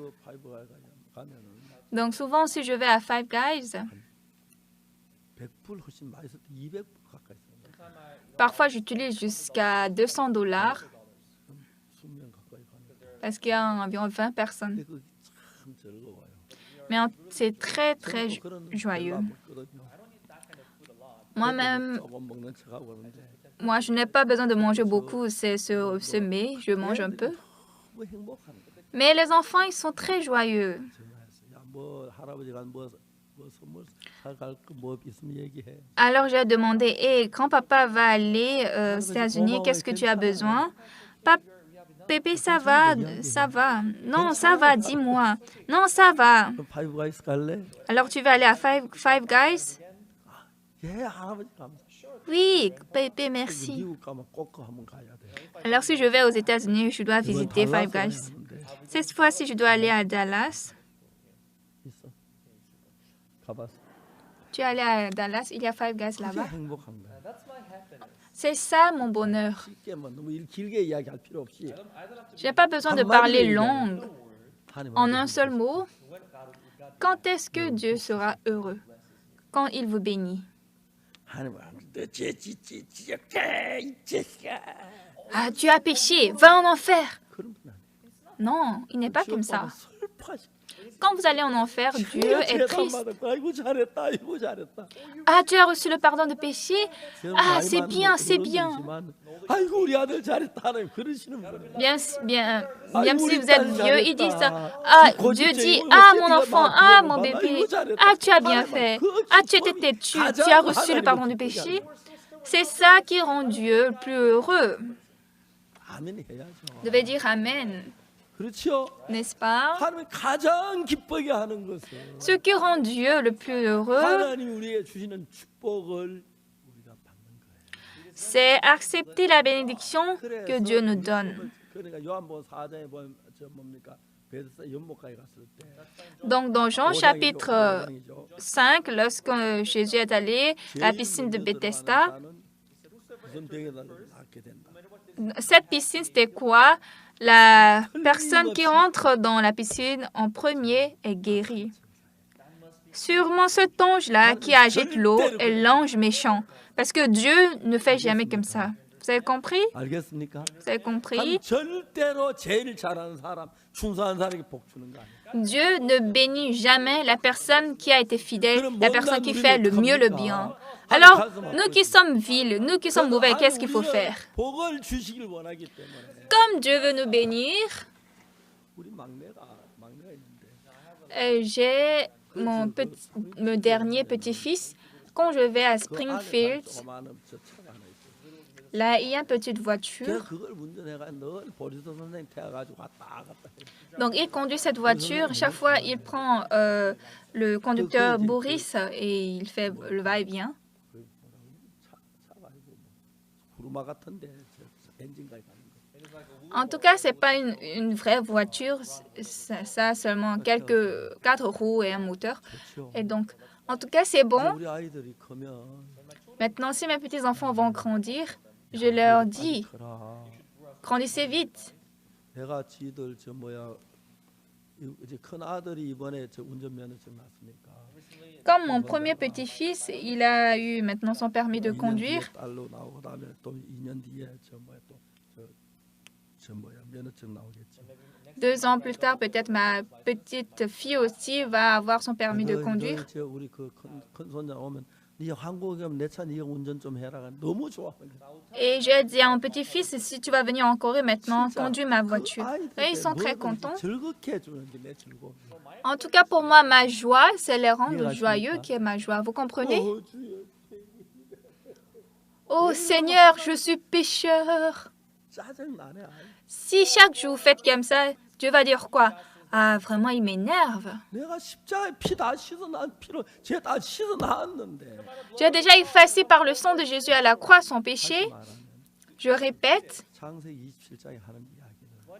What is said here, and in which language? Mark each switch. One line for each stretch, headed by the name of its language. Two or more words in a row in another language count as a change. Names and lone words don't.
French: Donc souvent, si je vais à Five Guys, parfois j'utilise jusqu'à $200 parce qu'il y a environ 20 personnes. Mais c'est très, très joyeux. Moi-même, Moi, je n'ai pas besoin de manger beaucoup, c'est ce mets, je mange un peu.
Korean: 뭐 행복한 거야.
French: Mais les enfants, ils sont très joyeux.
Korean: 전화해서 뭐 할아버지가 뭐 선물 사갈 거 뭐 있으면 얘기해.
French: Alors, j'ai demandé, et quand papa va aller aux États-Unis, qu'est-ce que tu as besoin? Pépé, ça va, ça va. Non, ça va, dis-moi. Non, ça va.
Korean: 그럼 파이브 가이스 갈래?
French: Alors, tu vas aller à Five Guys?
Korean: 예, 할아버지 가면.
French: Oui, Pépé, merci.
Korean: 미국 가면 꼭 한번 가야 돼.
French: Alors, si je vais aux États-Unis, je dois visiter Five Guys. Cette fois-ci, je dois aller à Dallas.
Korean: 있어. 가봤어.
French: Tu es allé à Dallas, il y a Five Guys
Korean: 그게
French: là-bas.
Korean: 행복한 거야.
French: C'est ça mon bonheur.
Korean: 쉽게 뭐 너무 길게 이야기할 필요 없이
French: Je n'ai pas besoin de parler long
Korean: 하나님
French: en un seul mot. Quand est-ce que Dieu sera heureux? Quand il vous bénit.
Korean: 하나님
French: Ah, tu as péché, va en enfer.
Korean: 그런 분 아니에요.
French: Non, il n'est pas comme ça.
Korean: 슬퍼하시.
French: Quand vous allez en enfer, Dieu est triste.
Korean: 아이고 잘했다. 아이고 잘했다.
French: Ah, tu as reçu le pardon de péché? Ah, c'est bien, c'est bien.
Korean: 아이고 우리 아들 잘했다. 하나님 그러시는 분.
French: Bien, même si vous êtes vieux, ils disent ça. Ah, Dieu dit, ah, mon enfant, ah, mon bébé, ah, tu as bien fait. Ah, tu étais têtu, tu as reçu le pardon du péché. C'est ça qui rend Dieu le plus heureux.
Korean: 아멘 해야죠.
French: Vous devez dire Amen,
Korean: 그렇죠?
French: n'est-ce pas?
Korean: 하나님 가장 기쁘게 하는 것은
French: Ce qui rend Dieu le plus heureux,
Korean: 하나님 우리에게 주시는 축복을 우리가 받는 거예요.
French: c'est accepter la bénédiction que Dieu nous donne.
Korean: 그러니까 요한복음 4장에 보면 저 뭡니까? 베드스다 연못가에 갔을 때
French: Donc, dans Jean chapitre 5, lorsque Jésus est allé à la piscine de Bethesda,
Korean: 무슨 병에다 낫게 된다.
French: cette piscine, c'était quoi? La personne qui entre dans la piscine en premier est guérie. Sûrement cet ange-là qui agite l'eau est l'ange méchant. Parce que Dieu ne fait jamais comme ça. Vous avez compris?
Korean: 알겠습니까?
French: Vous avez compris?
Korean: 절대로 제일 잘하는 사람, 충성한 사람에게 복 주는 거 아니에요.
French: Dieu ne bénit jamais la personne qui a été fidèle, la personne qui fait le mieux le bien. Alors, nous qui sommes vils, nous qui sommes mauvais, qu'est-ce qu'il faut faire?
Korean: 복을 주시길 원하기 때문에
French: Comme Dieu veut nous bénir,
Korean: 우리 막내가 있는데
French: j'ai mon dernier petit-fils. Quand je vais à Springfield,
Korean: 조그마한 저 차가 하나 있어요.
French: là, il y a une petite
Korean: 걔
French: voiture.
Korean: 그걸 운전해가 늘 보리도 선생님 태워가지고 왔다 갔다 해.
French: Donc, il conduit cette voiture. Chaque fois, il prend le conducteur Boris et il fait le va-et-vient.
Korean: 차가 아니고 구루마 같은데 저 엔진가에 가는 거.
French: En tout cas, ce n'est pas une vraie voiture. Ça a seulement quatre roues et un moteur.
Korean: 그렇죠.
French: Et donc, en tout cas, c'est bon.
Korean: 우리 아이들이 크면
French: Maintenant, si mes petits-enfants vont grandir, je leur dis,
Korean: 커라.
French: grandissez vite.
Korean: 내가 지들 저 뭐야 이제 큰 아들이 이번에 저 운전면허증 났으니까
French: Comme mon premier petit-fils, il a eu maintenant son permis de
Korean: 2년 뒤에
French: conduire.
Korean: 딸로 나오고 그다음에 또 2년 뒤에 저 뭐야 저 뭐야 면허증 나오겠죠.
French: 2 ans plus tard, peut-être ma petite fille aussi va avoir son permis de conduire.
Korean: 저 우리 큰 손자 오면 네 한국에 오면 내 차 네가 운전 좀 해라. 너무 좋아.
French: Et j'ai dit à mon petit-fils, si tu vas venir en Corée maintenant, conduis ma voiture. Et ils sont très contents. 즐겁게 해주는 게 내 즐거움. En tout cas, pour moi, ma joie, c'est les rendre joyeux qui est ma joie. Vous comprenez? Oh Seigneur, je suis pécheur.
Korean: 짜증 나네.
French: Si chaque jour vous faites comme ça, Dieu va dire quoi? Ah, vraiment, il m'énerve.
Korean: 내가 십자가에 피 다 씻어 난 피로 죄 다 씻어 나왔는데.
French: J'ai déjà effacé par le sang de Jésus à la croix son péché. Je répète,
Korean: 창세기 27장에 하는 이야기는